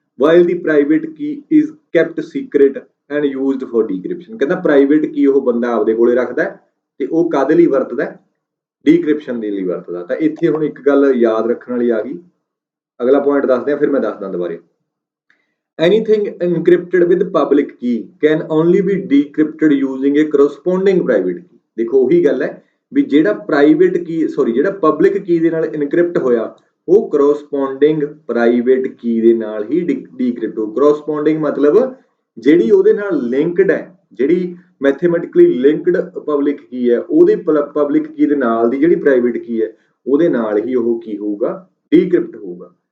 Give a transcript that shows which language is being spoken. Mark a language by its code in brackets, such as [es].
[en] While the private key is kept secret and used for decryption. [pa] ਕਹਿੰਦਾ private ਕੀ ਉਹ ਬੰਦਾ ਆਪਦੇ ਕੋਲੇ ਰੱਖਦਾ ਤੇ ਉਹ ਕਾਹਦੇ ਲਈ ਵਰਤਦਾ? ਡੀਕ੍ਰਿਪਸ਼ਨ ਦੇ ਲਈ ਵਰਤਦਾ। ਤਾਂ ਇੱਥੇ ਹੁਣ ਇੱਕ ਗੱਲ ਯਾਦ ਰੱਖਣ ਵਾਲੀ ਆ ਗਈ। ਅਗਲਾ ਪੁਆਇੰਟ ਦੱਸਦੇ ਆ, ਫਿਰ ਮੈਂ ਦੱਸਦਾ ਦੁਬਾਰੇ। [en] Anything encrypted with public key can only be decrypted using a corresponding private key। [pa] ਦੇਖੋ ਉਹੀ ਗੱਲ ਹੈ ਵੀ ਜਿਹੜਾ ਪ੍ਰਾਈਵੇਟ ਕੀ ਜਿਹੜਾ ਪਬਲਿਕ ਕੀ ਦੇ ਨਾਲ ਇਨਕ੍ਰਿਪਟ ਹੋਇਆ ਉਹ ਕਰੋਸਪੋਂਡਿੰਗ ਪ੍ਰਾਈਵੇਟ ਕੀ ਦੇ ਨਾਲ ਹੀ ਡੀਕ੍ਰਿਪਟ ਹੋ। ਕਰੋਸਪੋਂਡਿੰਗ ਮਤਲਬ ਜਿਹੜੀ ਉਹਦੇ ਨਾਲ ਲਿੰਕਡ ਹੈ, ਜਿਹੜੀ ਮੈਥੇਮੈਟਿਕਲੀ ਲਿੰਕਡ ਪਬਲਿਕ ਕੀ ਹੈ, ਉਹਦੇ ਪਬਲਿਕ ਕੀ ਦੇ ਨਾਲ ਦੀ ਜਿਹੜੀ ਪ੍ਰਾਈਵੇਟ ਕੀ ਹੈ ਉਹਦੇ ਨਾਲ ਹੀ ਉਹ ਕੀ ਹੋਊਗਾ? ਡੀਕ੍ਰਿਪਟ ਹੋਊਗਾ।